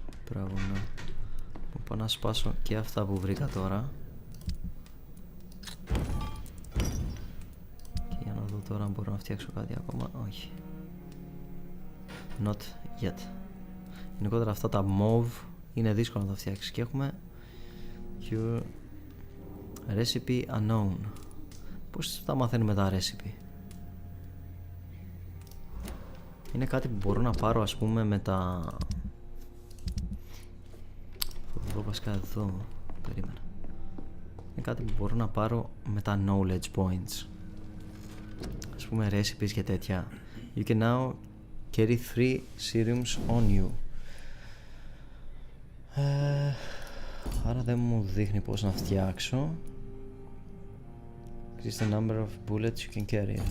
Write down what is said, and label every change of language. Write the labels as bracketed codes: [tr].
[el] Μπράβο, ναι. Πάω να σπάσω και αυτά που βρήκα τώρα. Και για να δω τώρα αν μπορώ να φτιάξω κάτι ακόμα. Όχι. [en] Not yet. [el] Γενικότερα αυτά τα mauve είναι δύσκολο να τα φτιάξεις. Και έχουμε Cure Recipe Unknown. Πώς τα μαθαίνουμε τα recipe? Είναι κάτι που μπορώ να πάρω ας πούμε με τα... Θα το δω βασικά εδώ. Περίμενα. Είναι κάτι που μπορώ να πάρω με τα knowledge points. Ας πούμε recipes και τέτοια. [en] You can now carry 3 serums on you. [el] Άρα δεν μου δείχνει πώς να φτιάξω. [en] Increase the number of bullets you can carry.